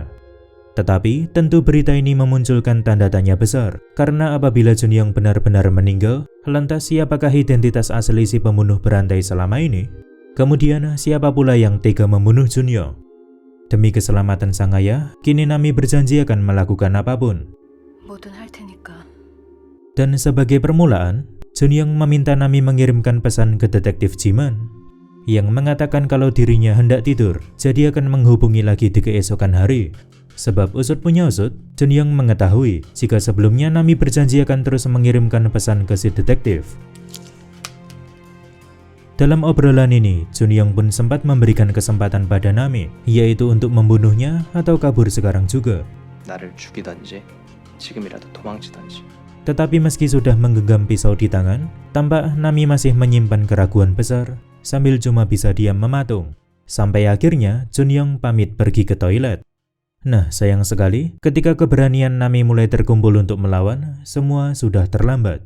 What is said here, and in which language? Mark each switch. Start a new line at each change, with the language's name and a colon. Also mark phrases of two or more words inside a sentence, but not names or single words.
Indonesian: Tetapi tentu berita ini memunculkan tanda tanya besar, karena apabila Junyong benar-benar meninggal, lantas siapakah identitas asli si pembunuh berantai selama ini? Kemudian siapa pula yang tega membunuh Junyong? Demi keselamatan sang ayah, kini Nami berjanji akan melakukan apapun.
Korean: 뭐든 할 테니까.
Indonesian: Dan sebagai permulaan, Junyong meminta Nami mengirimkan pesan ke detektif Jiman yang mengatakan kalau dirinya hendak tidur, jadi akan menghubungi lagi di keesokan hari. Sebab usut punya usut, Junyong mengetahui jika sebelumnya Nami berjanji akan terus mengirimkan pesan ke si detektif. Dalam obrolan ini, Junyong pun sempat memberikan kesempatan pada Nami, yaitu untuk membunuhnya atau kabur sekarang juga.
Korean: 나를 죽이던지 지금이라도 도망치던지.
Indonesian: Tetapi meski sudah menggenggam pisau di tangan, tampak Nami masih menyimpan keraguan besar, sambil cuma bisa diam mematung. Sampai akhirnya, Junyong pamit pergi ke toilet. Nah, sayang sekali, ketika keberanian Nami mulai terkumpul untuk melawan, semua sudah terlambat.